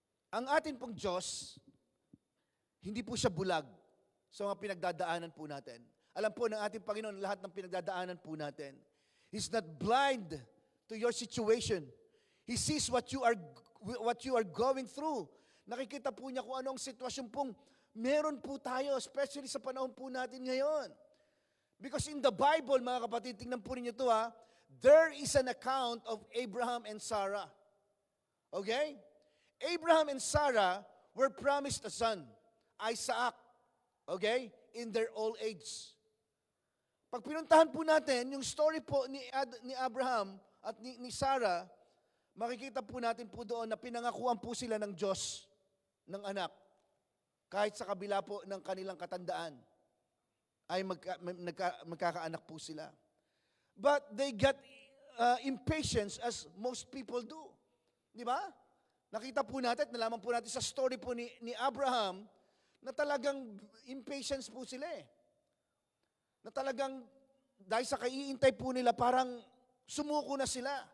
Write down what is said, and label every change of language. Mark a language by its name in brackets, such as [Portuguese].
[Filipino] Ang atin pong Diyos, hindi po siya bulag sa mga pinagdadaanan po natin. Alam po ng ating Panginoon, lahat ng pinagdadaanan po natin. [English] He's not blind to your situation. He sees what you are going through. [Filipino] Nakikita po niya kung anong sitwasyon pong meron po tayo, especially sa panahon po natin ngayon. [English] Because in the Bible, [Filipino] mga kapatid, tingnan po ninyo ito [English] there is an account of Abraham and Sarah. Okay? Abraham and Sarah were promised a son, Isaac. [Filipino] Okay? [English] In their old age. [Filipino] Pag pinuntahan po natin, yung story po ni Abraham at ni Sarah, makikita po natin po doon na pinangakuan po sila ng Diyos ng anak. Kahit sa kabila po ng kanilang katandaan, ay magkakaanak po sila. [English] But they got impatience as most people do. [Filipino] Di ba? Nakita po natin, nalaman po natin sa story po ni Abraham, na talagang impatience po sila Na talagang, dahil sa kaiintay po nila, parang sumuko na sila.